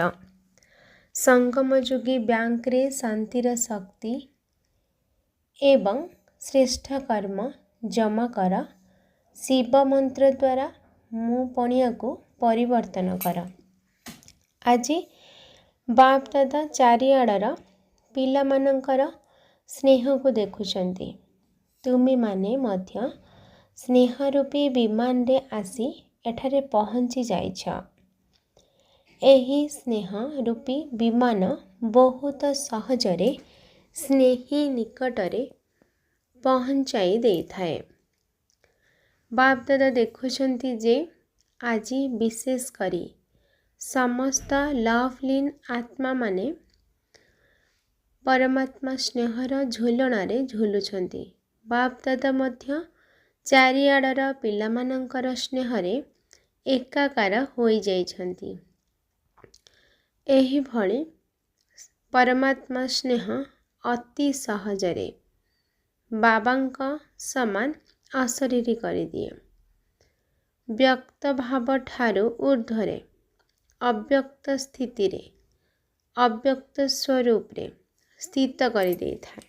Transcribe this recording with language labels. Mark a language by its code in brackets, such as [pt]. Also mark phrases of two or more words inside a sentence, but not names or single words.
[or] ସଙ୍ଗମଯୋଗୀ ବ୍ୟାଙ୍କ ରେ ଶାନ୍ତିର ଶକ୍ତି ଏବଂ ଶ୍ରେଷ୍ଠ କର୍ମ ଜମା କର। ଶିବ ମନ୍ତ୍ର ଦ୍ୱାରା ମୁଁ ପଣିଆ କୁ ପରିବର୍ତ୍ତନ କର। ଆଜି ବାପ ଦାଦା ଚାରିଆଡର ପିଲା ମାନଙ୍କର ସ୍ନେହ କୁ ଦେଖୁଛନ୍ତି। ତୁମେ ମାନେ ମଧ୍ୟ ସ୍ନେହ ରୂପୀ ବିମାନ ରେ ଆସି ଏଠାରେ ପହଞ୍ଚି ଯାଇଛ। ଏହି ସ୍ନେହ ରୂପୀ ବିମାନ ବହୁତ ସହଜରେ ସ୍ନେହୀ ନିକଟରେ ପହଞ୍ଚାଇ ଦେଇଥାଏ। ବାପ ଦାଦା ଦେଖୁଛନ୍ତି ଯେ ଆଜି ବିଶେଷ କରି ସମସ୍ତ ଲଭଲୀନ ଆତ୍ମା ମାନେ ପରମାତ୍ମା ସ୍ନେହର ଝୁଲଣାରେ ଝୁଲୁଛନ୍ତି। ବାପ ଦାଦା ମଧ୍ୟ ଚାରିଆଡର ପିଲାମାନଙ୍କର ସ୍ନେହରେ ଏକାକାର ହୋଇ ଯାଉଛନ୍ତି। ଏହି ଭଳି ପରମାତ୍ମା ସ୍ନେହ ଅତି ସହଜରେ ବାବାଙ୍କ ସମାନ ଅଶରୀରୀ କରି ଦିଏ। ବ୍ୟକ୍ତ ଭାବ ଠାରୁ ଊର୍ଦ୍ଧ୍ୱରେ ଅବ୍ୟକ୍ତ ସ୍ଥିତି ରେ ଅବ୍ୟକ୍ତ ସ୍ୱରୂପ ରେ ସ୍ଥିତ କରି ଦେଇଥାଏ।